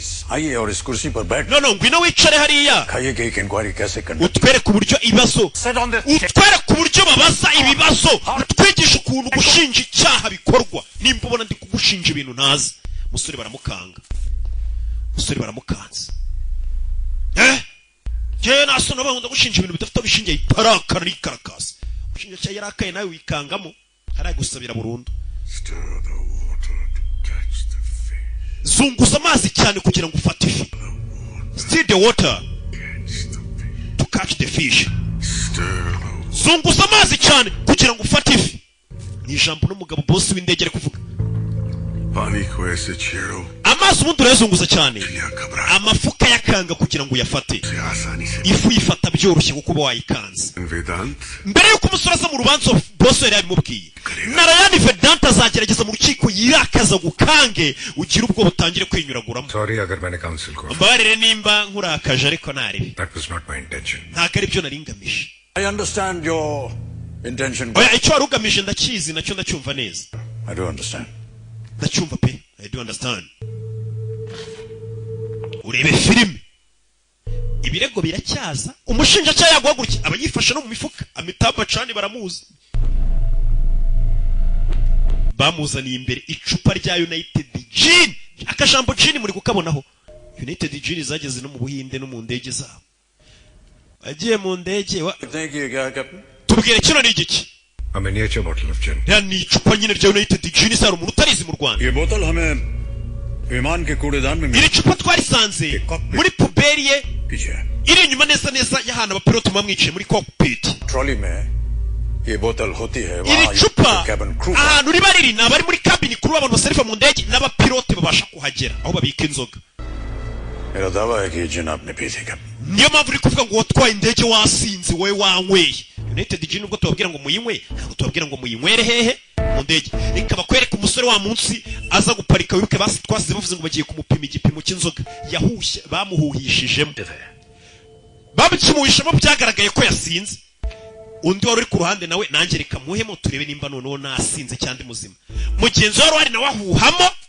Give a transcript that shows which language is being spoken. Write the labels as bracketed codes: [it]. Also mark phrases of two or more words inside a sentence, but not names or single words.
[rw] no ngwino wicare hariya utwereke uburyo ibibazo utwereke uburyo babaza ibibazo utwigisha ukuntu gushinja icyaha bikorwa nimba ubona ndi kugushinja ibintu ntazi musore baramukanze jewe nasona bahunda gushinja ibintu bidafite bishingiye itarakara n'ikarakasi ushinja cyayi yarakaye nawe wikangamo haragusabira burundu zunguza amazi cyane kugira ngo ufate ifi [en] stir the water to catch the fish [rw] zunguza amazi cyane kugira ngo ufate ifi ni ijambo n'umugabo boss w'indege ari kuvuga amazi ubundi urayazunguza cyane amafuka yakanga kugira ngo uyafate ifu yifata byoroshye kuko uba wayikanze mbere y'uko umusore aza mu rubanza boss yari yabimubwiye narayani Vedanta azagerageza mu rukiko yirakaza gukange ugira ubwo butangire kwinyuraguramo mbabarire nimba nkurakaje ariko naribi ntabwo ari byo nari ngamije [en] I understand your intention. [rw] oya icyo wari ugamije ndakizi nacyo ndacyumva neza [en] I do understand. [rw] ndacyumva pe [en] I do understand [rw] urebe filime ibirego biracyaza umushinjacyaha yaguhagurukiye aba yifashe no mu mifuka Amitaba Chan baramuzi bamuzaniye imbere icupa rya United Gin akajambo Gin muri kukabonaho United Gin zageze no mu Buhinde no mu ndege zabo agiye mu ndege tubwire kino ni igiki [en] A miniature bottle of gin. [rw] ya ni icupa nyine rya United Gin saro umuntu utarizi mu Rwanda [hi] ये बोतल हमें विमान के कूड़ेदान में [rw] iri cupa twarisanze muri puberi ye iri inyuma neza neza y'ahantu abapilote bamwiciye muri cockpit [hi] ट्रॉली में ये बोतल होती है [rw] iri cupa ahantu riba riri nabari muri cabin kuri abantu baserifa mu ndege n'abapilote babasha kuhagera aho babika inzoga [hi] मेरा दावा है कि ये जिन आपने पी थी कैप्टन [rw] niyo mpamvu uri kuvuga ngo watwaye indege wasinze wowe wanyweye United Gin ubwo tubabwira ngo muyinywe ntabwo tubabwira ngo muyinywere hehe mu ndege reka bakwereka umusore wa munsi aza guparika wibuke basi twasize bavuze ngo bagiye kumupima igipimo cy'inzoga yahushye bamuhuhishijemo bamukimuhishemo byagaragaye ko yasinze undi wari uri ku ruhande nawe nanjye reka muhemo turebe nimba noneho nasinze cyangwa muzima mugenzi wari wari nawe ahuhamo